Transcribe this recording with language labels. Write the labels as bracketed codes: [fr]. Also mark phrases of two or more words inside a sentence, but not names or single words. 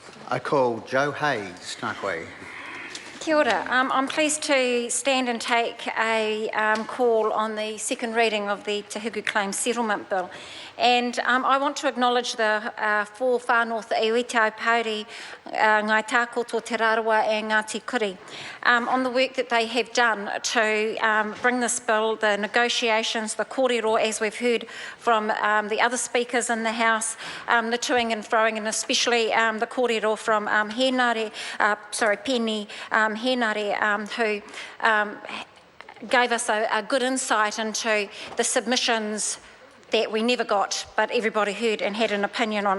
[en] I call Joe Hayes, [mi] Ngākoe. Kia ora. [en] I'm pleased to stand and take a call on the second reading of the Te Hiku Claims Settlement Bill. And I want to acknowledge the four Far North iwi te Aupōuri, Ngai Tākoto, Te Rarawa and Ngāti Kuri on the work that they have done to bring this bill, the negotiations, the kōrero, as we've heard from the other speakers in the House, the toing and froing, and especially the kōrero from Penny Henare, who gave us a good insight into the submissions that we never got, but everybody heard and had an opinion on it.